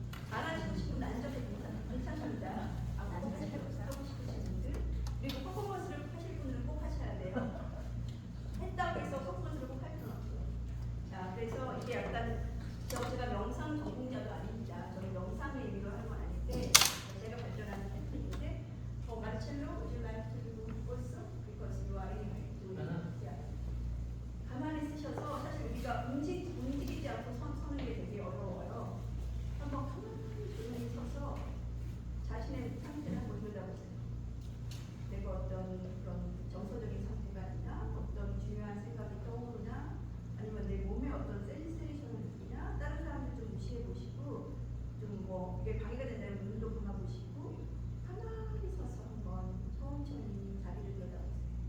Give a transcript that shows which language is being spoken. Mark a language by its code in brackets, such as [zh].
[ko] 안 하시고 싶으면 앉아서 괜찮습니다. 하고 싶으신 분들, 그리고 퍼포먼스를 하실 분들은 꼭 하셔야 돼요. 했다고 해서 퍼포먼스를 꼭 할 필요는 없어요. 자, 그래서 이게 약간 제가 명상 전공자도 아닙니다. 저는 명상의 의미로 하는 건 아닌데 제가 발전하는 테크닉인데 마르첼로, [en] would you like to do also? Because you are anyway doing it. [ko] 가만히 쓰셔서 사실 우리가 움직이지 않고 서는 게 되게 어려워요. 한번 가만히 조용히 서서 자신의 상태를 한번 들여다보세요. 내가 어떤 그런 정서적인 상태가 있나, 어떤 중요한 생각이 떠오르나, 아니면 내 몸에 어떤 센세이션을 느끼나, 다른 사람들 좀 무시해 보시고, 좀 뭐 이게 방해가 된다면 눈도 감아 보시고, 가만히 서서 한번 천천히 자리를 들여다보세요.